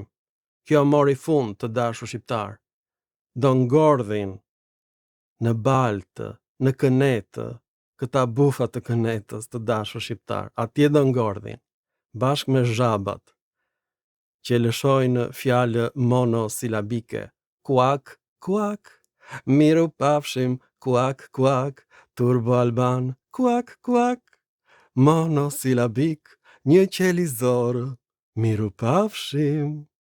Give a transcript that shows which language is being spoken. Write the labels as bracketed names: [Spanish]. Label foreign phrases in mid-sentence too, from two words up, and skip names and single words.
[Albanian] Kjo mori fund, të dashur shqiptar. Do ngordhin në baltë, në kënetë, këta bufa të kënetës, të dashur shqiptar. Atje do ngordhin, bashkë me zhabat, që lëshojnë fjalë monosilabike. Kuak, kuak, miru pafshim, kuak, kuak, turbo-alban, kuak, kuak, monosilabik, një qelizor, miru pafshim.